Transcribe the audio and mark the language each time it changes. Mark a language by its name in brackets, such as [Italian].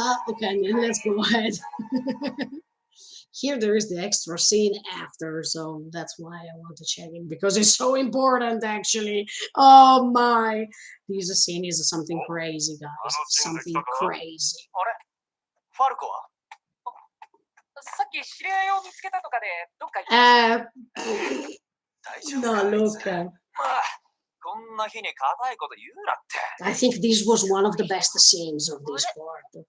[English] Okay, let's go ahead. Here there is the extra scene after, so that's why I want to check it because it's so important actually. Oh my, this scene is something crazy, guys. Something crazy. [Japanese] あれファルコはさっき知り合いを見つけたとかでどっか行ってました。大丈夫 [English] No, [Japanese] かあいつ [English] look. [Japanese] まあこんな日に固いこと言うなって。 [English] I think this was one of the best scenes of this part.